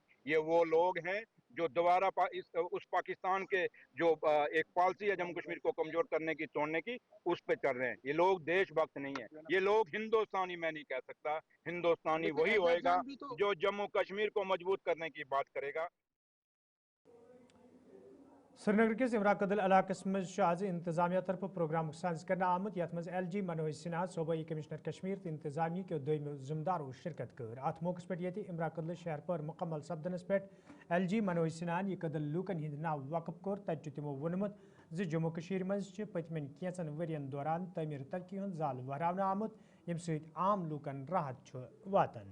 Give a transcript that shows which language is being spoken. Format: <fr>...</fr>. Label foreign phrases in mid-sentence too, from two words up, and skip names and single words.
<hi>ये वो लोग हैं जो दोबारा उस पाकिस्तान के जो एक पॉलिसी है जम्मू कश्मीर को कमजोर करने की, तोड़ने की, उस पे चल रहे हैं। ये लोग देशभक्त नहीं है, ये लोग हिंदुस्तानी मैं नहीं कह सकता, हिंदुस्तानी वही होएगा जो जम्मू कश्मीर को मजबूत करने की बात करेगा।</hi> <ks>श्रीनगर किस इमराकदल इलाकस मज आज इंतजामिया तरफ प्रोग्राम साज करना आमत यथ मज LG मनोज सिन्हा सूबाई कमिश्नर कश्मीर तो इंतजामिया के दोम जिम्मेदारों शिरकत कर। अत मौके पे ये इमराकदल शहर पर मुकम्मल सपदनस पे LG मनोज सिन्हा यह कदल लूकन हिंद नाव वकफ कोर तत तिमो वोनमुत जम्मू कश्मीर मज पतमन कैंचन वरियन दौरान तमीर तरक्की हुंद जाल वहरावन आमुत यम सहित आम लूकन राहत वातन।</ks>